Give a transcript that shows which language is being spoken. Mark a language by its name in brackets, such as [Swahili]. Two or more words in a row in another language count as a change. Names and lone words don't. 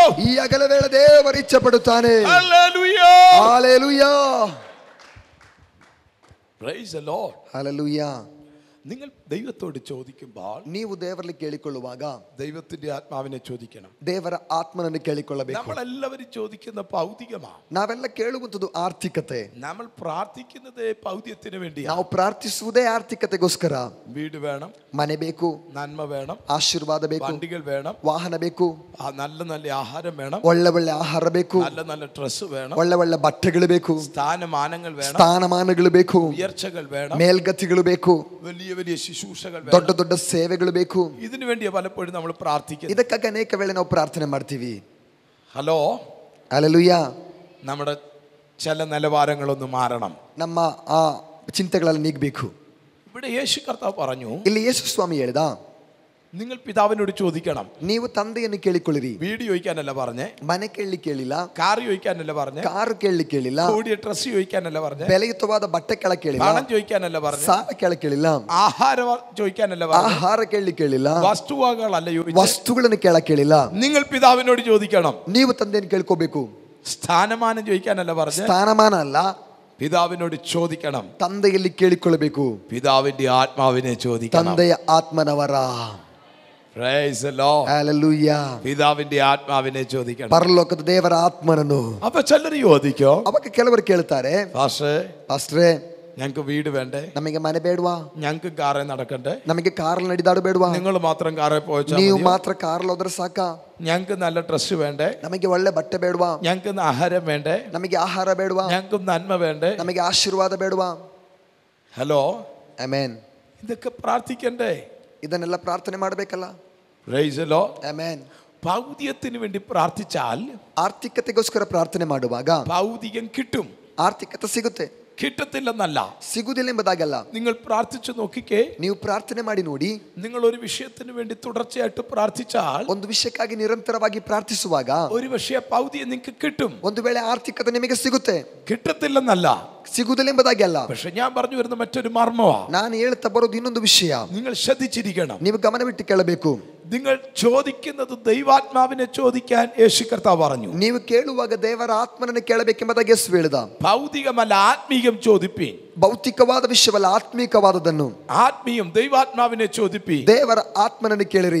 [Kannada] ಈ ಅಗಲ ವೇಳೆ ದೇವರು ಇಚ್ಛೆ ಪಡುತ್ತಾನೆ. [Malayalam] ഹല്ലേലൂയ. ഹല്ലേലൂയ. [English] Praise the Lord. [Malayalam] ഹല്ലേലൂയ. നിങ്ങൾ ദൈവത്തോട് ചോദിക്കുമ്പോൾ [Kannada] ನೀವು ದೇವರಲ್ಲಿ ಕೇಳಿಕೊಳ್ಳುವಾಗ [Malayalam] ദൈവത്തിന്റെ ആത്മാവിനെ ചോദിക്കണം. [Kannada] ದೇವರ ಆತ್ಮನನ್ನು ಕೇಳಿಕೊಳ್ಳಬೇಕು. [Malayalam] നമ്മളെല്ലാവരും ചോദിക്കുന്ന ഭൗതികമാണ്. [Kannada] ನಾವೆಲ್ಲ ಕೇಳುವಂತದ್ದು ಆರ್ಥಿಕತೆ. [Malayalam] നമ്മൾ പ്രാർത്ഥിക്കുന്നത് ഭൗതികത്തിന് വേണ്ടിയാണ്. [Kannada] ನಾವು ಪ್ರಾರ್ಥಿಸುವುದೇ ಆರ್ಥಿಕತೆಗೋಸ್ಕರ. [Malayalam] വീട് വേണം, [Kannada] ಮನೆ ಬೇಕು, [Malayalam] നന്മ വേണം, [Kannada] ಆಶೀರ್ವಾದ ಬೇಕು, [Malayalam] വണ്ടികൾ വേണം, [Kannada] ವಾಹನ ಬೇಕು, [Malayalam] നല്ല നല്ല ആഹാരം വേണം, [Kannada] ಒಳ್ಳೆ ಒಳ್ಳೆ ಆಹಾರ ಬೇಕು, [Malayalam] നല്ല നല്ല ഡ്രസ് വേണം, [Kannada] ಒಳ್ಳೆ ಒಳ್ಳೆ ಬಟ್ಟೆಗಳು ಬೇಕು, [Malayalam] സ്ഥാനമാനങ്ങൾ വേണം, [Kannada] ಸ್ಥಾನಮಾನಗಳು ಬೇಕು, [Malayalam] ഉയർച്ചകൾ വേണം, [Kannada] ಮೇಲ್ಗತಿಗಳು ಬೇಕು, [Malayalam] വലിയ വലിയ ശുശ്രൂഷകൾ [Kannada] ದೊಡ್ಡ [Malayalam] വേണം. [Kannada] ದೊಡ್ಡ ಸೇವೆಗಳು ಬೇಕು. [Malayalam] ഇതിനു വേണ്ടിയാ പലപ്പോഴും നമ്മൾ പ്രാർത്ഥിക്കുന്നത്. [Kannada] ಇದಕ್ಕಾಗಿ ಅನೇಕ ವೇಳೆ ನಾವು ಪ್ರಾರ್ಥನೆ ಮಾಡ್ತೀವಿ. [Malayalam] ഹലോ, [Kannada] ಹಲ್ಲೆಲೂಯ. [Malayalam] നമ്മുടെ ചില നിലവാരങ്ങളൊന്ന് മാറണം. [Kannada] ನಮ್ಮ ಆ ಚಿಂತೆಗಳೆಲ್ಲ ನೀಗಬೇಕು. [Malayalam] ഇവിടെ യേശു കർത്താവ് പറഞ്ഞു, [Kannada] ಇಲ್ಲಿ ಯೇಸು ಸ್ವಾಮಿ ಹೇಳಿದ, [Malayalam] നിങ്ങൾ പിതാവിനോട് ചോദിക്കണം. [Kannada] ನೀವು ತಂದೆಯನ್ನು ಕೇಳಿಕೊಳ್ಳಿರಿ. [Malayalam] വീട് ചോദിക്കാനല്ല പറഞ്ഞേ, [Kannada] ಮನೆ ಕೇಳಲಿಕ್ಕೆ ಕೇಳಿಲ್ಲ, [Malayalam] കാർ ചോദിക്കാനല്ല പറഞ്ഞേ, [Kannada] ಕಾರು ಕೇಳಲಿಕ್ಕೆ ಕೇಳಿಲ್ಲ, [Malayalam] കൂടിയ ഡ്രസ് ചോദിക്കാനല്ല പറഞ്ഞേ, [Kannada] ಬೆಲೆಯುತವಾದ ಬಟ್ಟೆ ಕೇಳಕ್ಕೆ ಕೇಳಿಲ್ಲ, [Malayalam] പണം ചോദിക്കാനല്ല പറഞ്ഞേ, [Kannada] ಸಾಲ ಕೇಳಕ್ಕೆ ಕೇಳಿಲ್ಲ, [Malayalam] ആഹാരം ചോദിക്കാനല്ല പറഞ്ഞേ, [Kannada] ಆಹಾರ ಕೇಳಲಿಕ್ಕೆ ಕೇಳಿಲ್ಲ, [Malayalam] വസ്തുവകളല്ല ചോദിച്ചത്, [Kannada] ವಸ್ತುಗಳನ್ನು ಕೇಳಕ್ಕೆ ಕೇಳಿಲ್ಲ. [Malayalam] നിങ്ങൾ പിതാവിനോട് ചോദിക്കണം. [Kannada] ನೀವು ತಂದೆಯನ್ನು ಕೇಳ್ಕೋಬೇಕು. [Malayalam] സ്ഥാനമാനം ചോദിക്കാനല്ല പറഞ്ഞേ, [Kannada] ಸ್ಥಾನಮಾನ ಅಲ್ಲ, [Malayalam] പിതാവിനോട് ചോദിക്കണം. [Kannada] ತಂದೆಯಲ್ಲಿ ಕೇಳಿಕೊಳ್ಳಬೇಕು. [Malayalam] പിതാവിന്റെ ആത്മാവിനെ ചോദിക്കണം. [Kannada] ತಂದೆಯ ಆತ್ಮನವರ. [English] Praise the Lord. [Malayalam] ഹല്ലേലൂയ. പിതാവിന്റെ ആത്മാവിനെ ചോദിക്കണം. [Kannada] ಪರಲೋಕದ ದೇವರ ಆತ್ಮನನ್ನು. [Malayalam] അപ്പൊ ചിലർ ചോദിക്കോ, [Kannada] ಅವಾಗ ಕೆಲವರು ಕೇಳ್ತಾರೆ, ಪಾಸ್ಟ್ರೇ [Malayalam] ഞങ്ങൾക്ക് വീട് വേണ്ടേ, [Kannada] ನಮಗೆ ಮನೆ ಬೇಡವಾ, [Malayalam] ഞങ്ങൾക്ക് കാറേ നടക്കണ്ടേ, [Kannada] ನಮಗೆ ಕಾರಲ್ಲಿ ನಡೆದಾಡು ಬೇಡವಾ, [Malayalam] നിങ്ങൾ മാത്രം കാറേ പോയാൽ [Kannada] ನೀವು ಮಾತ್ರ ಕಾರಲ್ಲಿ ಹೋದ್ರೆ ಸಾಕ, [Malayalam] ഞങ്ങൾക്ക് നല്ല ഡ്രസ് വേണ്ടേ, [Kannada] ನಮಗೆ ಒಳ್ಳೆ ಬಟ್ಟೆ ಬೇಡವಾ, [Malayalam] ഞങ്ങൾക്ക് ആഹാരം വേണ്ടേ, [Kannada] ನಮಗೆ ಆಹಾರ ಬೇಡವಾ, [Malayalam] ഞങ്ങൾക്ക് നന്മ വേണ്ടേ, [Kannada] ನಮಗೆ ಆಶೀರ್ವಾದ ಬೇಡವಾ. [Malayalam] ഹലോ, [Kannada] ಆಮೆನ್. [Malayalam] ഇതൊക്കെ പ്രാർത്ഥിക്കണ്ടേ? [Kannada] ಇದನ್ನೆಲ್ಲ ಪ್ರಾರ್ಥನೆ ಮಾಡಬೇಕಲ್ಲ. [English] Praise the Lord. [Kannada] ಆಮೆನ್. [Malayalam] ഭൗതികത്തിന് വേണ്ടി പ്രാർത്ഥിച്ചാൽ [Kannada] ಆರ್ಥಿಕತೆಗೋಸ್ಕರ ಪ್ರಾರ್ಥನೆ ಮಾಡುವಾಗ [Malayalam] ഭൗതികം കിട്ടും. [Kannada] ಆರ್ಥಿಕತೆ ಸಿಗುತ್ತೆ. [Malayalam] കിട്ടത്തില്ലെന്നല്ല, [Kannada] ಸಿಗುವುದಿಲ್ಲ ಎಂಬುದಾಗಲ್ಲ. [Malayalam] നിങ്ങൾ പ്രാർത്ഥിച്ചു നോക്കിക്കേ. [Kannada] ನೀವು ಪ್ರಾರ್ಥನೆ ಮಾಡಿ ನೋಡಿ. [Malayalam] നിങ്ങൾ ഒരു വിഷയത്തിന് വേണ്ടി തുടർച്ചയായിട്ട് പ്രാർത്ഥിച്ചാൽ, [Kannada] ಒಂದು ವಿಷಯಕ್ಕಾಗಿ ನಿರಂತರವಾಗಿ ಪ್ರಾರ್ಥಿಸುವಾಗ [Malayalam] ഒരു വിഷയ ഭൗതികം നിങ്ങൾക്ക് കിട്ടും. [Kannada] ಒಂದು ವೇಳೆ ಆರ್ಥಿಕತೆ ನಿಮಗೆ ಸಿಗುತ್ತೆ. [Malayalam] കിട്ടത്തില്ലെന്നല്ല, [Kannada] ಸಿಗುವುದಿಲ್ಲ ಎಂಬುದಾಗಲ್ಲ. [Malayalam] പക്ഷെ ഞാൻ പറഞ്ഞു വരുന്ന മറ്റൊരു മർമ്മമാണ്. [Kannada] ನಾನು ಹೇಳ್ತಾ ಬರೋದು ಇನ್ನೊಂದು ವಿಷಯ. [Malayalam] നിങ്ങൾ ശ്രദ്ധിച്ചിരിക്കണം. [Kannada] ನೀವು ಗಮನವಿಟ್ಟು ಕೇಳಬೇಕು. [Malayalam] നിങ്ങൾ ചോദിക്കുന്നത് ദൈവാത്മാവിനെ ചോദിക്കാൻ യേശു കർത്താവ് പറഞ്ഞു. [Kannada] ನೀವು ಕೇಳುವಾಗ ದೇವರ ಆತ್ಮನನ್ನು ಕೇಳಬೇಕೆಂಬುದಾಗಿ ಯೇಸು ಹೇಳಿದ. [Malayalam] ഭൗതികമല്ല, ആത്മീയം ചോദിപ്പീൻ. [Kannada] ಭೌತಿಕವಾದ ವಿಷಯವಲ್ಲ, ಆತ್ಮೀಕವಾದದನ್ನು. [Malayalam] ആത്മീയം ദൈവാത്മാവിനെ ചോദിപ്പീൻ. [Kannada] ದೇವರ ಆತ್ಮನನ್ನು ಕೇಳಿರಿ.